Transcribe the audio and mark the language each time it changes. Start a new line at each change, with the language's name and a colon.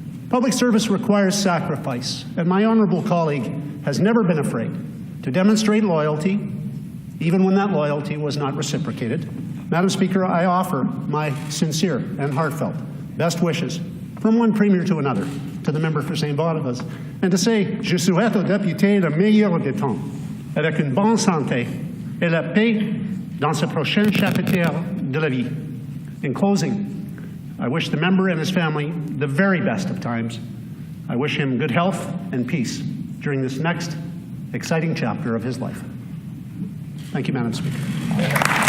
English: Public service requires sacrifice, and my honourable colleague has never been afraid to demonstrate loyalty, even when that loyalty was not reciprocated. Madam Speaker, I offer my sincere and heartfelt best wishes from one Premier to another to the member for St.
French: Boniface,
English: and to say,
French: je souhaite au député le meilleur des temps, avec une bonne santé et la paix dans ce prochain chapitre de la vie.
English: In closing, I wish the member and his family the very best of times. I wish him good health and peace during this next exciting chapter of his life. Thank you, Madam Speaker.